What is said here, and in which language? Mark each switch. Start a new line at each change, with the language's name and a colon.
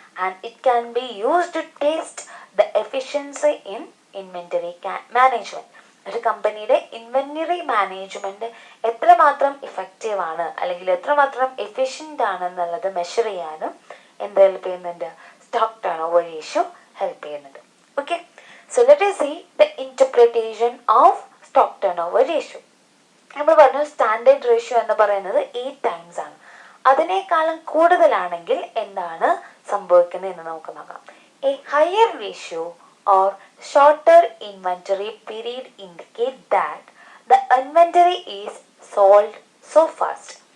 English: And it can be used to test the efficiency in inventory management.
Malayalam: ഒരു കമ്പനിയുടെ inventory management എത്രമാത്രം effective ആണ് അല്ലെങ്കിൽ എത്രമാത്രം എഫിഷ്യൻ്റ് ആണ് എന്നുള്ളത് മെഷർ ചെയ്യാനും എന്ത് ഹെൽപ്പ് ചെയ്യുന്നുണ്ട്, stock turn over ratio help ചെയ്യുന്നുണ്ട്.
English: Okay, so let us see the interpretation of stock turnover ratio.
Malayalam: നമ്മൾ പറഞ്ഞു സ്റ്റാൻഡേർഡ് റേഷ്യോ എന്ന് പറയുന്നത് 8 ടൈംസ് ആണ്. അതിനേക്കാളും കൂടുതലാണെങ്കിൽ എന്താണ് സംഭവിക്കുന്നത് എന്ന് നമുക്ക് നോക്കാം.
English: A higher ratio or shorter inventory period indicate that the inventory is sold so fast.